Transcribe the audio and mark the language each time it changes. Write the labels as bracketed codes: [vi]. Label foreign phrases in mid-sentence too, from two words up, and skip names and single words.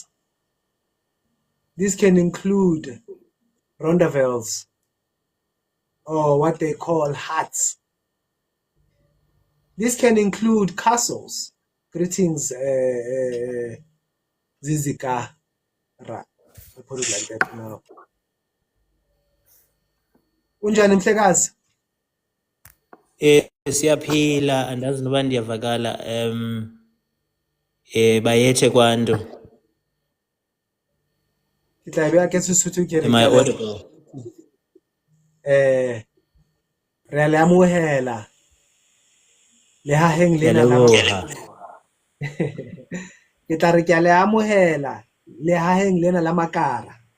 [en] This can include rondavels, or what they call huts. This can include castles. Greetings, Zizika. I put it like that now. [xh] Unjani mhlekazi? Siyaphila andazi noba ndiyavakala bayethe kwanto. [st] Ke tla be ke Sesotho ke re [en] Am I audible? [st] re a le amohela lehaheng lena la ke tla re ke a le amohela lehaheng lena la makara.